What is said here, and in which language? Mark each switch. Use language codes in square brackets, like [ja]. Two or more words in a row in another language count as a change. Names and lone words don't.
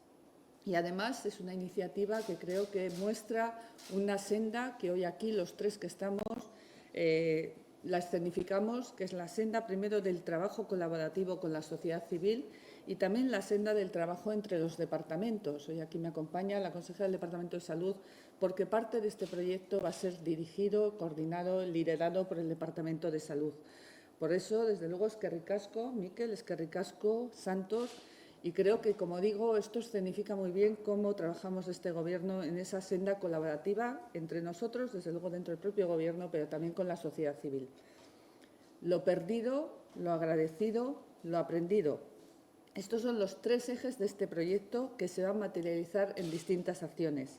[es] Y además es una iniciativa que creo que muestra una senda que hoy aquí los tres que estamos la escenificamos, que es la senda primero del trabajo colaborativo con la sociedad civil y también la senda del trabajo entre los departamentos. Hoy aquí me acompaña la consejera del Departamento de Salud porque parte de este proyecto va a ser dirigido, coordinado, liderado por el Departamento de Salud. Por eso, desde luego, [eu] eskerrik asko, Miquel, eskerrik asko, [es] Santos, y creo que, como digo, esto escenifica muy bien cómo trabajamos este Gobierno en esa senda colaborativa entre nosotros, desde luego dentro del propio Gobierno, pero también con la sociedad civil. Lo perdido, lo agradecido, lo aprendido. Estos son los 3 ejes de este proyecto que se van a materializar en distintas acciones.